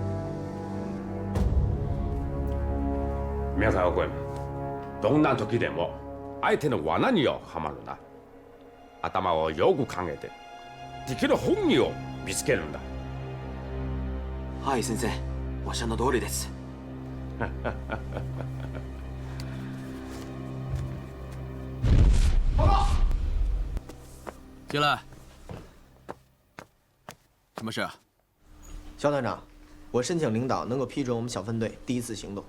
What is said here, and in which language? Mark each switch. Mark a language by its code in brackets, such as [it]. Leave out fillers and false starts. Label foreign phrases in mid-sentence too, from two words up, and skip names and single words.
[ja] 宮沢君、どんな時でも相手の罠にはまるな。頭をよく考えて、敵の本意を見つけるんだ。はい先生、おっしゃる通りです。 [zh] 报告。进来。什么事啊？肖团长，我申请领导能够批准我们小分队第1次行动。